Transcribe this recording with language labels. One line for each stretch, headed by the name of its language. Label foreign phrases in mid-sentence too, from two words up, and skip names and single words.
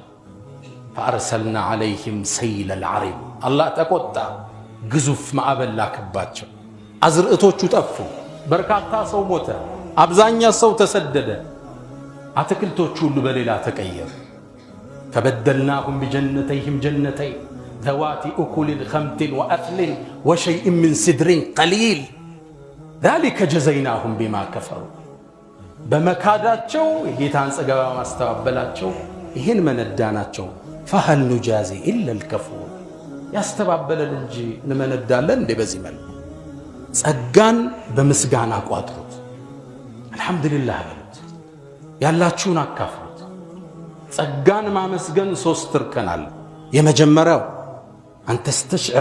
Arabic: فأرسلنا عليهم سيل العرم
Amharic: አላህ ተቆጣ። ግዙፍ ማዕበል ላከባቸው። አዝርዕቶቹ ጠፉ። በርካታ ሰው ሞተ። አብዛኛ ሰው ተሰደደ። አትክልቶቹ ሁሉ በሌላ ተቀየሩ።
Arabic: فبدلناهم بجنتيهم جنتين ذوات أكل خمط وأثل وشيء من سدر قليل ذلك جزيناهم بما كفروا
Amharic: በመካዳቸው የጌታን ጸጋ ማስተባበላቸው ይህን መነዳናቸው።
Arabic: فهل نجازي إلا الكفور
Amharic: ያስተባበለን እንጂ እንመነዳለን እንደ በዚህ መልኩ ጸጋን በምስጋና ቋጥሩት። አልহামዱሊላህ በሉት። ያላችሁን አካፍሉት። ጸጋን ማመስገን ሶስት እርከን አለ። የመጀመሪያው አንተ ስተሽዕር